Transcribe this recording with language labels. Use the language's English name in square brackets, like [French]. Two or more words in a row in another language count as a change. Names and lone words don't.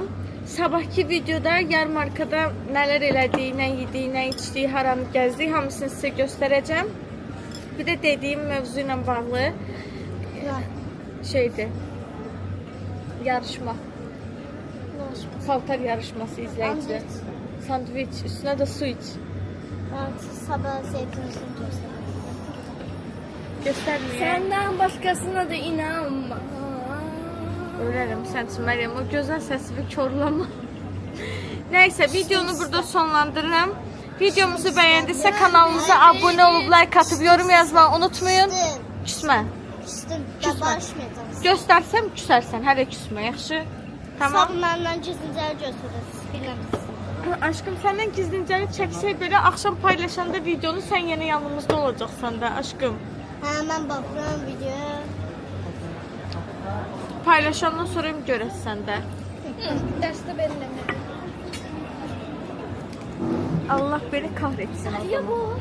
[Azerbaijani] Sabahki videoda yarmarkada nələr elədik, nə yedik, nə içdik, haranı gəzdik, hamısını sizə göstərəcəm. Bir də dediyim mövzu ilə bağlı şeydir, yarışma. Paltar yarışması izləyicilər. Sandviç, üstünə də su iç. [Turkish] Ben sabah zeytinisini göstereyim. [Azerbaijani] Göstərməyə. [Turkish] Senden başkasına da inanma. [Azerbaijani] Ölərim sən üçün Məryəm, o gözəl səsini korlama. Nəysə, videonu burada sonlandırıram. Videomuzu bəyəndinizsə kanalımıza abunə olub, like atıb, yorum yazmağı unutmayın. Küsmə. [Turkish] Küstüm. Ben barışmayacağım. [Azerbaijani] Göstərsəm küsərsən, hələ küsmə, yaxşı? [Turkish] Tamam. Sen benden gizlice gösterirsin. Bilemezsin. [Azerbaijani] Aşkım, səndən gizlincəni çəksək belə, axşam paylaşanda videonu sən yenə yanımızda olacaqsan da, aşkım. [Turkish] Hemen bakıyorum video. [Azerbaijani] paylaşandan sonra görəsən də. Dərsdə belirləmə. [Turkish] Allah beni kahretsin o zaman.